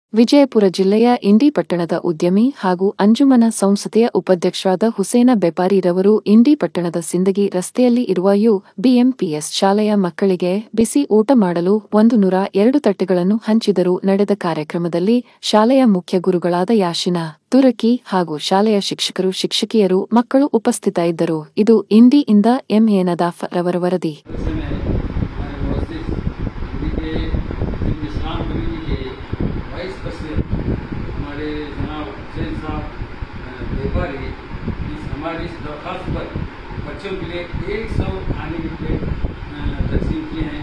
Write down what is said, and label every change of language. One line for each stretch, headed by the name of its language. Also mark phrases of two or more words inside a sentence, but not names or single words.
Kannada: ವಿಜಯಪುರ ಜಿಲ್ಲೆಯ ಇಂಡಿ ಪಟ್ಟಣದ ಉದ್ಯಮಿ ಹಾಗೂ ಅಂಜುಮನ ಸಂಸ್ಥೆಯ ಉಪಾಧ್ಯಕ್ಷರಾದ ಹುಸೇನ ಬೆಪಾರಿರವರು ಇಂಡಿ ಪಟ್ಟಣದ ಸಿಂದಗಿ ರಸ್ತೆಯಲ್ಲಿ ಇರುವ ಬಿಎಂಪಿಎಸ್ ಶಾಲೆಯ ಮಕ್ಕಳಿಗೆ ಬಿಸಿ ಊಟ ಮಾಡಲು 102 ತಟ್ಟೆಗಳನ್ನು ಹಂಚಿದರು. ನಡೆದ ಕಾರ್ಯಕ್ರಮದಲ್ಲಿ ಶಾಲೆಯ ಮುಖ್ಯ ಗುರುಗಳಾದ ಯಾಶಿನ ತುರಕಿ ಹಾಗೂ ಶಾಲೆಯ ಶಿಕ್ಷಕರು ಶಿಕ್ಷಕಿಯರು ಮಕ್ಕಳು ಉಪಸ್ಥಿತರಿದ್ದರು. ಇದು ಇಂಡಿಯಿಂದ ಎಂಎ ನದಾಫ್ ರವರ ವರದಿ.
Urdu: ہمارے جناب حسین صاحب ویاپاری ہماری اس درخواست پر بچوں کے لیے 100 کھانے کی پلیٹ تقسیم کیے ہیں.